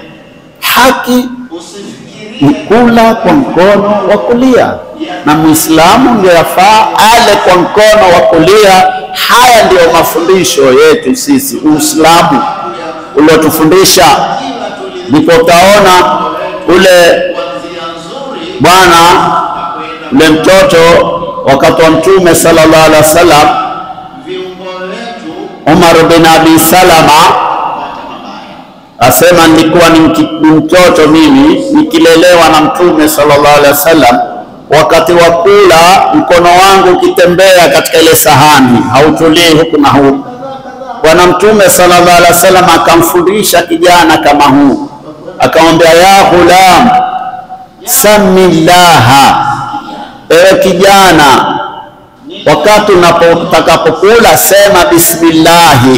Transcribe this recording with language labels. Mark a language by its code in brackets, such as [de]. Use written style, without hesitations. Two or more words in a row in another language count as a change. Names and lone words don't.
[sw] Haki ni kula kwa mkono wa kulia, na Muislamu ndio yafaa ale kwa mkono wa kulia. Haya ndio mafundisho yetu sisi, Uislamu uliotufundisha. Ndipo utaona ule bwana, ule mtoto wakati wa Mtume [ar] صلى الله عليه وسلم, [sw] Umar bin Abi Salama asema, nilikuwa ni mtoto mimi nikilelewa na Mtume sallallahu alaihi wasallam. Wakati wa kula mkono wangu ukitembea katika ile sahani hautulii huku na huku. Bwana Mtume [ar] صلى الله عليه وسلم [sw] akamfundisha kijana kama huu, akamwambia, [ar] يا غلام سم الله, [sw] ewe kijana, wakati unapotakapokula sema bismillahi.